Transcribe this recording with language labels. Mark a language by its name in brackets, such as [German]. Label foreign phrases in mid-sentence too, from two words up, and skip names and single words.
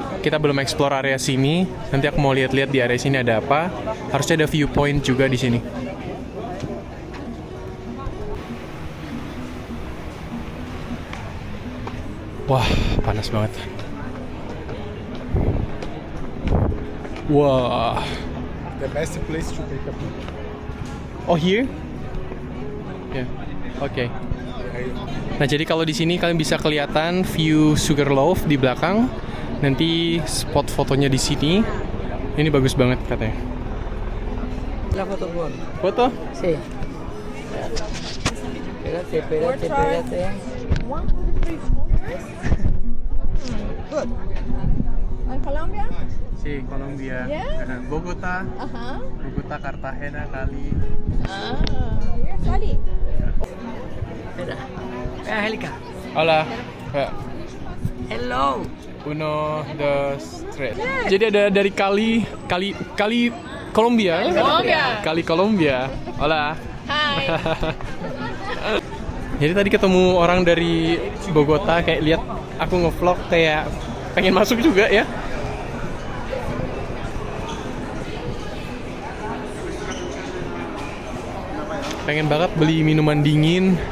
[Indonesian] Kita belum explore area sini. Nanti aku mau lihat-lihat di area sini ada apa. Harusnya ada viewpoint juga di sini. Wah, panas banget. Wah. [English] The best place to take a picture. Oh, here? [Indonesian] Ya, oke. Nah, jadi kalau di sini kalian bisa kelihatan view Sugarloaf di belakang. Nanti spot fotonya di sini. Ini bagus banget katanya. [Spanish] La foto por. Foto? Sí. Espérate. [English] Good. And Colombia? [Spanish] Si, Colombia. [English] Yeah? Bogota. Bogota, Cartagena, Cali. Here's Cali. [Spanish] Espera. Angélica. Hola. [English] Hello. [Spanish] Uno, dos, tres. [Indonesian] Jadi ada dari Cali Colombia. Cali Colombia. Hola. [English] Hi. [Indonesian] Jadi tadi ketemu orang dari Bogota, kayak lihat aku ngevlog kayak pengen masuk juga ya. Pengen banget beli minuman dingin.